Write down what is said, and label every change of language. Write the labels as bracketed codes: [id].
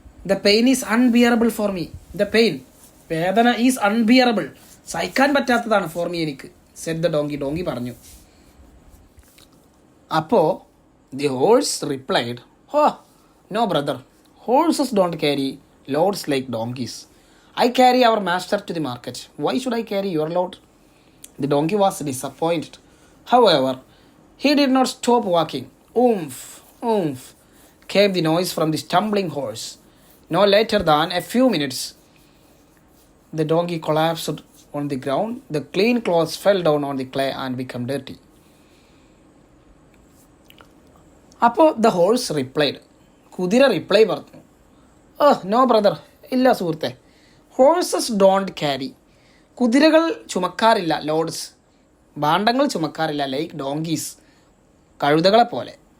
[en] the pain is unbearable for me, the pain, വേദന is unbearable, [ml] സഹിക്കാൻ പറ്റാത്തതാണ്, [en] For me, എനിക്ക്. Said the donkey, [ml] ഡോങ്കി പറഞ്ഞു. [en] അപ്പോൾ the horse replied, oh no brother, horses don't carry loads like donkeys. I carry our master to the market. Why should I carry your load? The donkey was disappointed. However, he did not stop walking. Oomph, oomph, came the noise from the stumbling horse. No later than a few minutes, the donkey collapsed on the ground. The clean clothes fell down on the clay and became dirty. അപ്പോൾ the horse replied, [ml] കുതിര reply പറഞ്ഞു, [en] no brother, [ml] ഇല്ല സുഹൃത്തെ, [en] horses don't carry, [ml] കുതിരകൾ ചുമക്കാറില്ല, [en] loads, [ml] ഭാണ്ഡങ്ങൾ ചുമക്കാറില്ല, [en] like donkeys, [ml] കഴുതകളെ പോലെ.